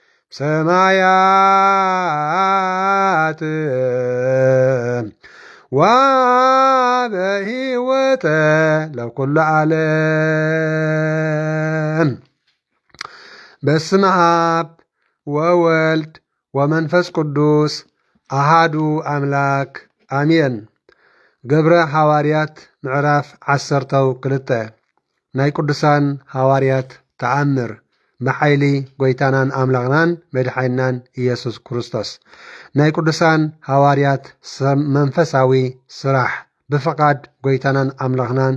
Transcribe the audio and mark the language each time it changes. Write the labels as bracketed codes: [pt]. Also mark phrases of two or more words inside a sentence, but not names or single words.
[gez] ሰማያት ወበህይወተ ለኩሉ ዓለም በስመ አብ ወወልድ ወመንፈስ ቅዱስ አሃዱ አምላክ አሜን። [ti] ገብረ ሐዋርያት ምዕራፍ 12 ናይ ቅዱሳን ሐዋርያት ተአምር ብሓይሊ ጎይታናን አምላኽናን መድሓይናን ኢየሱስ ክርስቶስ ናይ ቅዱሳን ሐዋርያት መንፈሳዊ ስራሕ ብፍቃድ ጎይታናን አምላኽናን